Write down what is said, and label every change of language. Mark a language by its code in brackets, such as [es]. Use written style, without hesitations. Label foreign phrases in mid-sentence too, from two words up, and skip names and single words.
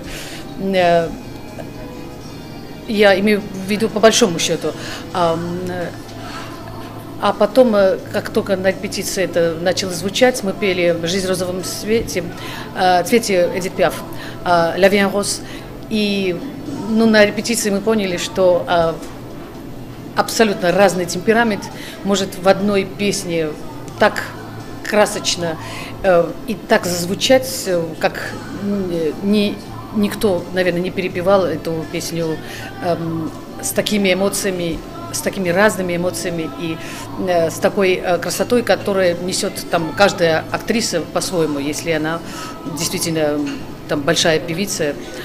[ru] Я имею в виду по большому счету. А потом, как только на репетиции это начало звучать, мы пели «Жизнь в розовом цвете» Эдит Пиаф, «La vie en rose». И на репетиции мы поняли, что абсолютно разный темперамент может в одной песне так красочно и так зазвучать, как никто, наверное, не перепевал эту песню с такими эмоциями, с такими разными эмоциями и с такой красотой, которая несет там каждая актриса по-своему, если она действительно там большая певица.